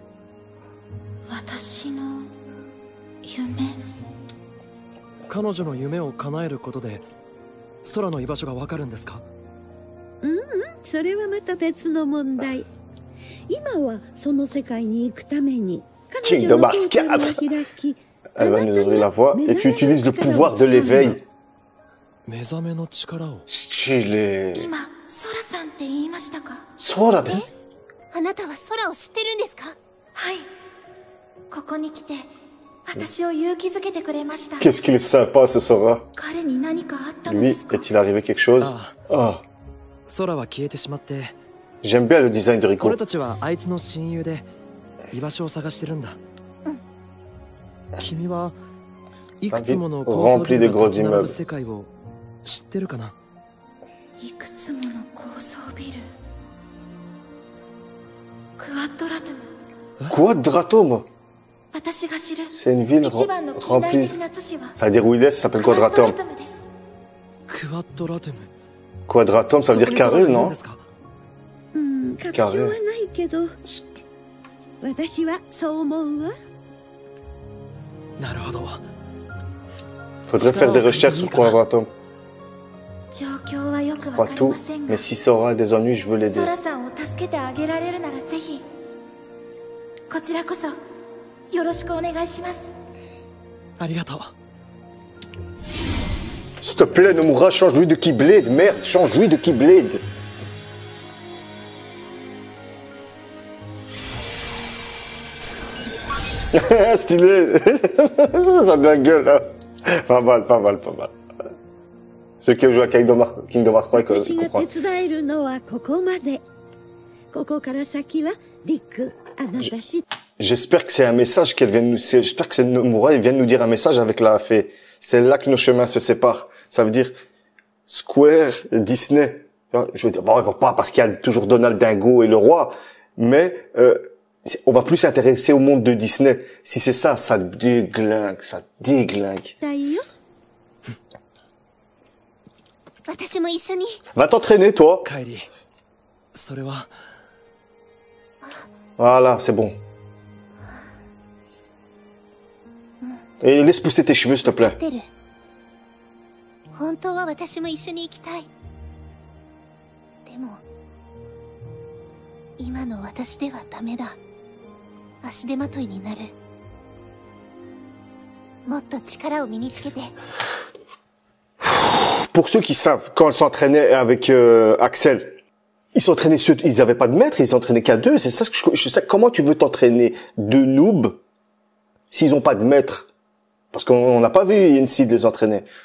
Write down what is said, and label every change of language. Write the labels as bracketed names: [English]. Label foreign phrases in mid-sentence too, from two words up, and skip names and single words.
[Japanese] 私の夢。彼女の夢を叶えることで空の居場所がわかるんですかそれはまた別の問題。今はその世界に行くために彼女の心を開き、 [French] Elle va nous ouvrir la voie. Et tu utilises le pouvoir de l'éveil. [Japanese] 目覚めの力を [French] Stylé. [Japanese] 今、ソラさんって言いましたか？ Sora desu. あなたは空を知ってるんですか？はい。ここに来て私を勇気づけてくれました。 [French] Qu'est-ce qu'il est sympa, ce Sora. [Japanese] 彼に何かあったの [French] Lui, [Japanese] ですか？ [French] est-il arrivé quelque chose? Ah, [Japanese] 空は消えてしまって、 [French] j'aime bien le design de Rico. [Japanese] 俺たちはあいつの親友で居場所を探してるんだ。君はいくつもの高層ビルが立ち並ぶ世界を知ってるかな？いくつもの高層ビル。クワッドラトム。 Quadratum. 私が知る [French] C'est une ville [Japanese] 一番の近代 [French] remplie. [Japanese] 的な都市は [French] Ça veut dire où il est, ça s'appelle [Japanese] クワッド Quadratum. ラトムです。クワッドラトム。 [French] Quadratum, ça veut dire carré, non? [Japanese] 確証はないけど、私はそう思うわ。なるほど。 [French] Faudrait faire des recherches sur Quadratum. [Japanese] 状況はよくわ [French] Pas [Japanese] かり [French] tout, [Japanese] ませんが [French] mais、si Sora a des ennuis, je veux l'aider. [Japanese] ソラさんを助けてあげられるならぜひ、こちらこそよろしくお願いします。ありがとう。 [French] S'il te plaît, Nomura, change-lui de Keyblade. Merde, change-lui de Keyblade. Stylé. Ça a de la gueule, là. Pas mal, pas mal, pas mal. Ceux qui ont joué à Kingdom Hearts 3 [Japanese] 私が [French] comprennent. [Japanese] 手伝えるのはここまで。ここから先はリク、あなたし。 [French] J'espère que c'est un message qu'elle vient de nous... J'espère que c'est Nomura, elle vient de nous dire un message avec la fée. C'est là que nos chemins se séparent. Ça veut dire Square, Disney. Je veux dire, bon, on va pas parce qu'il y a toujours Donald Dingo et le roi, mais on va plus s'intéresser au monde de Disney. Si c'est ça, ça déglingue, ça déglingue. [Japanese] だよ。私も一緒に。 [French] Va t'entraîner, toi. [Japanese] カイリー、それは。 [French] Voilà, c'est bon. Et laisse pousser tes cheveux, s'il te plaît. [Japanese] 出る。本当は私も一緒に行きたい。でも、今の私ではダメだ。足手まといになる。もっと力を身につけて。 [French] Pour ceux qui savent, quand elle s'entraînait avec Axel, ils s'entraînaient, ils avaient pas de maître, ils s'entraînaient qu'à deux. C'est ça que je sais. Comment tu veux t'entraîner deux noobs s'ils ont pas de maître? Parce qu'on n'a pas vu Yensid les entraîner.